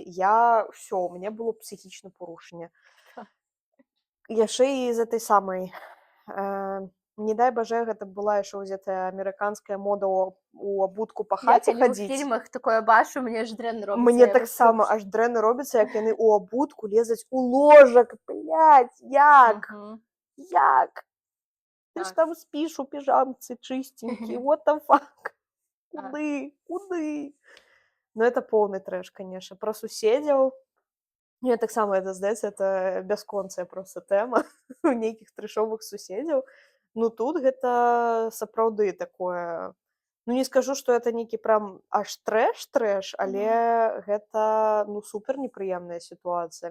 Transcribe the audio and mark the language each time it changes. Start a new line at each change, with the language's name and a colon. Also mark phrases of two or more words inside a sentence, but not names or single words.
Belarusian: Ўсё, у мяне было псіхічнае парушэнне. Яшчэ і з этой самай, не дай бажэ, гэта была яшчэ гэтая амерыканская мода у абутку па хаце хадзіць. Я ў фільмах такое бачу, мне аж дрэнна робіцца. Мне таксама аж дрэнна робіцца, як яны ў абутку лезаць у ложак, блядь, як? Як? Ты ж там спіш у піжамцы чыстенькі,
English: what the fuck?
Belarusian: Куды? Ну, это поўны трэш, канешне. Пра суседзяў, мне таксама это, здаецца, это бясконцая проста тэма у нейкіх трэшовых суседзяў. Ну, тут гэта сапраўды такое... Ну, не скажу, што это нейкі прям аж трэш, але гэта, ну, супер непрыемная сітуацыя.